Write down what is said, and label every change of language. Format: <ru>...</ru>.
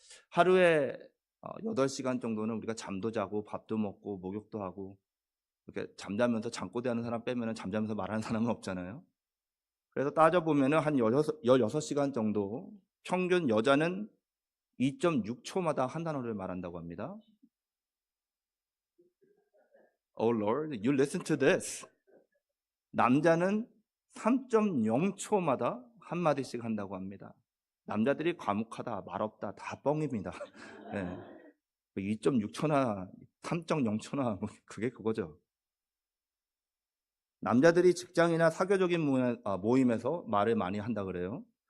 <ko>하루에 8시간 정도는 우리가 잠도 자고 밥도 먹고 목욕도 하고 이렇게 잠자면서 잠꼬대하는 사람 빼면 잠자면서 말하는 사람은 없잖아요. 그래서 따져보면 한 16시간 정도 평균 여자는 2.6초마다 한 단어를 말한다고 합니다.</ko> <en>Oh Lord, you listen to this.</en> <ko>남자는 3.0초마다 한마디씩 한다고 합니다. 남자들이 과묵하다, 말없다 다 뻥입니다. 네. 2.6초나 3.0초나 그게 그거죠. 남자들이 직장이나 사교적인 모임에서 말을 많이 한다 그래요.</ko>